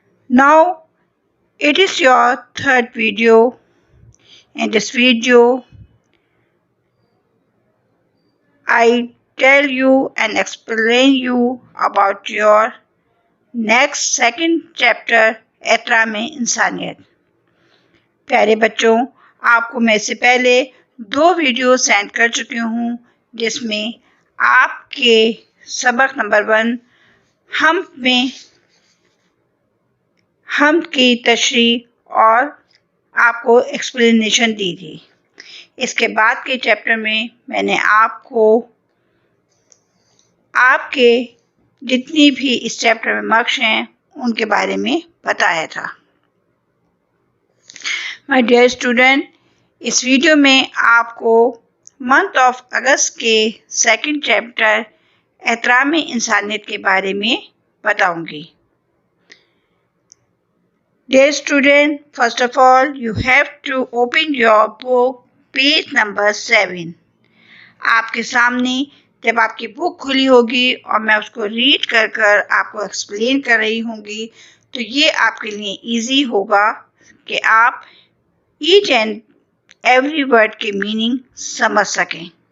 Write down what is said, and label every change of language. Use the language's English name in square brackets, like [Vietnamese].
[English] Now it is your 3rd video. In this video I tell you and explain you about your next 2nd chapter एहतराम इंसानियत. [Hindi] प्यारे बच्चों, आपको मैं इससे पहले 2 वीडियो सेंड कर चुकी हूँ जिसमें आपके सबक नंबर 1 हम की तशरीह और आपको एक्सप्लेनेशन दी थी. इसके बाद के चैप्टर में मैंने आपको आपके जितनी भी इस चैप्टर में मार्क्स हैं उनके बारे में बताया था. [English] my dear student, [Hindi] इस वीडियो में आपको मंथ ऑफ अगस्त के 2nd चैप्टर एहतराम इंसानियत के बारे में बताऊंगी. [English] Dear student, first of all, you have to open your book, page number 7. [Hindi] आपके सामने जब आपकी बुक खुली होगी और मैं उसको रीड कर कर आपको एक्सप्लेन कर रही होंगी तो ये आपके लिए इजी होगा कि आप [English] each and every word [Hindi] के मीनिंग समझ सकें.